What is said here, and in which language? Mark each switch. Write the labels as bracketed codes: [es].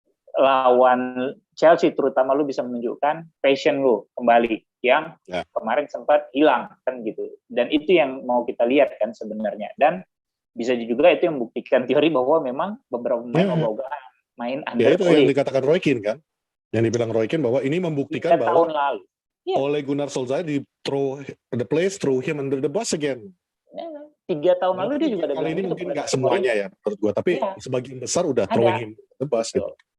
[id] Lawan Chelsea terutama lu bisa menunjukkan passion lu kembali yang kemarin sempat hilang kan gitu, dan itu yang mau kita lihat kan sebenarnya, dan bisa juga itu yang membuktikan teori bahwa memang beberapa pemain ogah-ogahan main under itu yang dikatakan Roy Keane kan, yang dibilang Roy Keane bahwa ini membuktikan bahwa tahun lalu [en] Ole Gunnar Solskjaer throw him under the bus again. [id] 3 tahun lalu dia juga ada kali ini mungkin nggak semuanya ya menurut gua, tapi sebagian besar udah [en] throwing him under the bus [id] gitu.